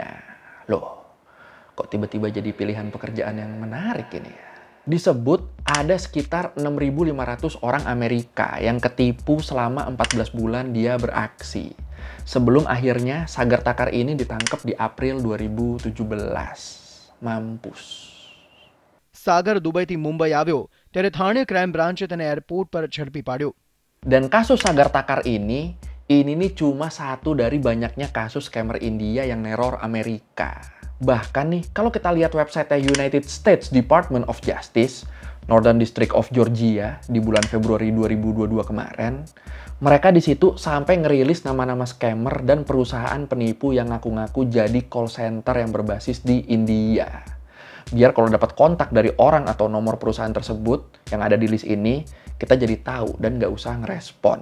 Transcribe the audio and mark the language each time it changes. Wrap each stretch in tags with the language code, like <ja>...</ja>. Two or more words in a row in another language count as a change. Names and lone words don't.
<id>Loh, kok tiba-tiba jadi pilihan pekerjaan yang menarik ini ya? Disebut ada sekitar 6.500 orang Amerika yang ketipu selama 14 bulan dia beraksi. Sebelum akhirnya Sagar Thakkar ini ditangkap di April 2017. Mampus.</id> <gu>સાગર દુબઈથી મુંબઈ આવ્યો ત્યારે થાણે ક્રાઇમ બ્રાન્ચે તેને એરપોર્ટ પર ઝડપી પાડ્યો.</gu> <id>Dan kasus Sagar Thakkar ini nih cuma satu dari banyaknya kasus scammer India yang neror Amerika. Bahkan nih, kalau kita lihat website United States Department of Justice, Northern District of Georgia, di bulan Februari 2022 kemarin, mereka di situ sampai ngerilis nama-nama scammer dan perusahaan penipu yang ngaku-ngaku jadi</id> <en>call center</en> <id>yang berbasis di India. Biar kalau dapat kontak dari orang atau nomor perusahaan tersebut yang ada di list ini, kita jadi tahu dan nggak usah ngerespon.</id>